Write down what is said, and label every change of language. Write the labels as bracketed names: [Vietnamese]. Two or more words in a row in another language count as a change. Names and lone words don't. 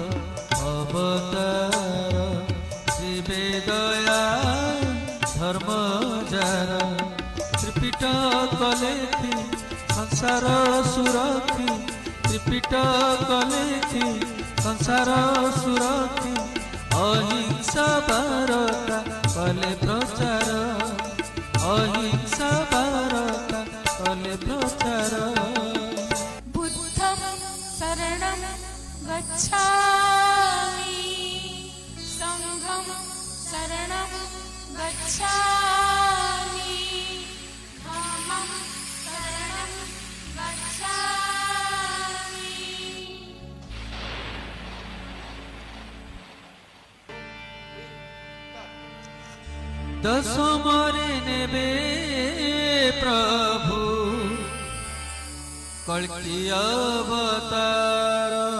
[Odia] ଅବତାର ଶିବେ ଦୟା ଧର୍ମ ଯାର ତ୍ରିପିଟ କଲେଖି ସଂସାର ସୁରକ୍ଷି ତ୍ରିପିଟ କଲେଖି ସଂସାର ସୁରକ୍ଷି ଅହିଂସା ବାରତା କଲେ ପ୍ରଚାର ଅହିଂସା ବାରତା କଲେ ପ୍ରଚାର [Pali] बुद्धं शरणं गच्छामि संघं शरणं गच्छामि धम्मं शरणं गच्छामि [Odia] ଦଶମରେ ନେବେ ପ୍ରଭୁ କଳ୍କି ଅବତାର